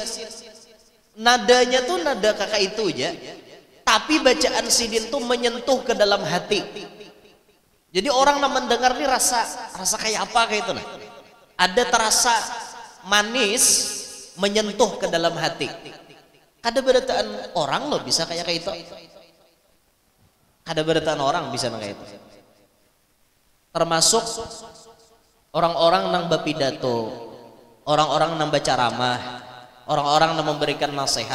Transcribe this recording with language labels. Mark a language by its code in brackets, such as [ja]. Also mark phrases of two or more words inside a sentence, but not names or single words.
[id] Nadanya tuh nada kakak itu aja. Tapi bacaan sidin tuh menyentuh ke dalam hati. Jadi orang yang mendengar ini rasa kayak apa kayak itu nah. Ada terasa manis menyentuh ke dalam hati. [bjn] Kada berataan orang loh bisa kayak itu. Kada berataan orang bisa kayak itu. Termasuk orang-orang nang bapidato, orang-orang nang baca ramah, orang-orang nang memberikan nasihat.